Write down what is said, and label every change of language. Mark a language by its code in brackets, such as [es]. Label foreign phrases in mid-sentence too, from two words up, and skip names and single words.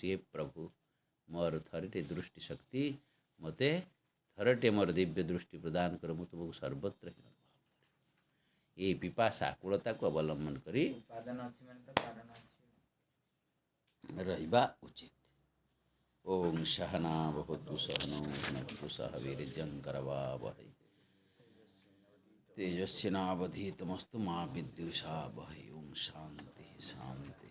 [or] ହେ ପ୍ରଭୁ, ମୋର ଥରଟେ ଦୃଷ୍ଟି ଶକ୍ତି, ମୋତେ ଥରଟେ ମୋର ଦିବ୍ୟ ଦୃଷ୍ଟି ପ୍ରଦାନ କର, ମୁଁ ତୁମକୁ ସର୍ବତ୍ର ହିଁ ଅନୁଭବ କରେ। ଏହି ପିପାସା ଆକୁଳତାକୁ ଅବଲମ୍ବନ କରି ଉପାଦାନ ଅଛି ମାନେ ତ କାରଣ ଅଛି। ରହିବା ଉଚିତ। [sa] ଓಂ ସହନା ଭବତୁ ସହନୌ ଭୁନକ୍ତୁ ସହ वीर्यं करवावहै तेजस्विनावधीतमस्तु मा विद्विषावहै। ओं शांति शांति।